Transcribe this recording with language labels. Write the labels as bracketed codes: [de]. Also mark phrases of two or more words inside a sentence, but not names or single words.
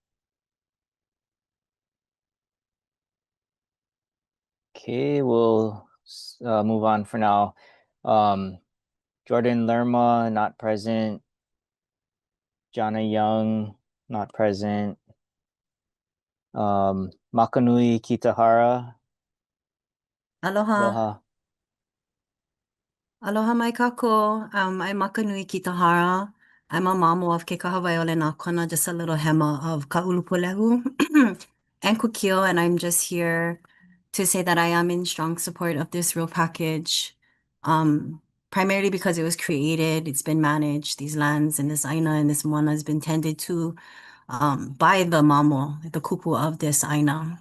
[en] Okay, we'll move on for now. Jordan Lerma, not present. Jana Young, not present. Makanui Kitahara. Aloha. Aloha. [haw] Aloha mai kako. [en] I'm Makanui Kitahara. I'm a mamo of Ke Kahawaiole nā kona, just a little hema of Kaʻūpūlehu and Kūkio, and I'm just here to say that I am in strong support of this real package, primarily because it was created, it's been managed, these lands and this aina and this moana has been tended to by the mamo, the kupu of this aina.